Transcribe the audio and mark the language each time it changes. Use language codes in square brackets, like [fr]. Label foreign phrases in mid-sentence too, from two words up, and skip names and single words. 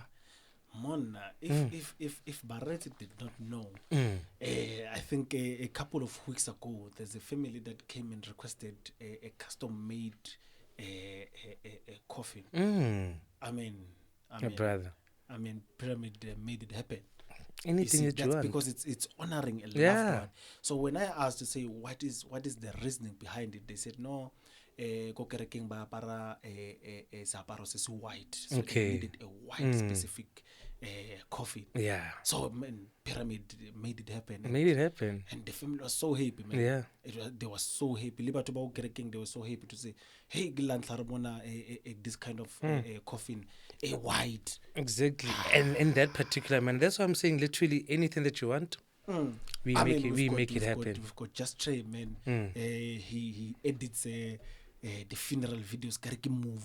[en] Mona, if Barrett did not know, I think a couple of weeks ago, there's a family that came and requested a custom-made a coffin. I mean, brother. I mean, Pyramid made it happen. Anything that you want, because it's honoring a loved one. So when I asked to say what is the reasoning behind it, they said no. [tn] Go kerekeng ba para seaparo se se white, [en] so they needed a white specific coffin. So Pyramid made it happen. And the family was so happy, man. They were so happy. [tn] Libatu ba kerekeng, [en] they were so happy to say, hey, this kind of coffin, a white. Exactly. And in that particular man, that's why I'm saying literally anything that you want. We make it happen. We've got Just Trey, man. He edits the funeral videos, kariki movie.